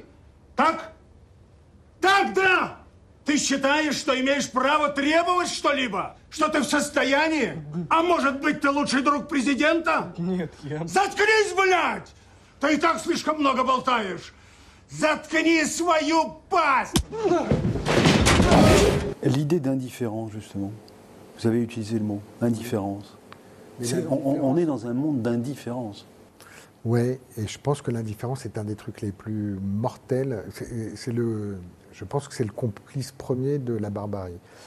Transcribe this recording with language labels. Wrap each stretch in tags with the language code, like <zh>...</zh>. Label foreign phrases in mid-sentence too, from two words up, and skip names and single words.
<ru>Так? Так, да! Ты считаешь, что имеешь право требовать что-либо? Что ты в состоянии? А может быть, ты лучший друг президента? Нет, я... Заткнись, блядь! Ты и так слишком много болтаешь. Заткни свою пасть!</ru> <fr>L'idée d'indifférence, justement. Vous avez utilisé le mot, indifférence. On est dans un monde d'indifférence. Ouais, et je pense que l'indifférence est un des trucs les plus mortels. Je pense que c'est le complice premier de la barbarie.</fr>